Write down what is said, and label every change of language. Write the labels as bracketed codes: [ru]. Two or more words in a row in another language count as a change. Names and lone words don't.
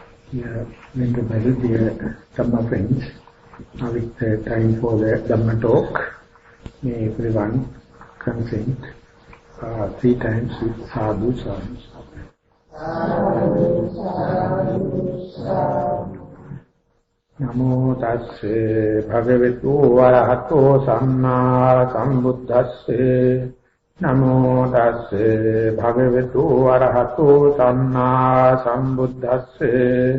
[en] Yeah, Venerable dear Dhamma friends, now it's time for the Dhamma talk. May everyone consent 3 times with [pi] sadhu, sadhu, sadhu. Namo tasse bhagavato arahato samma sambuddhasse. Namo tasse bhagavato arahato samma sambuddhasse.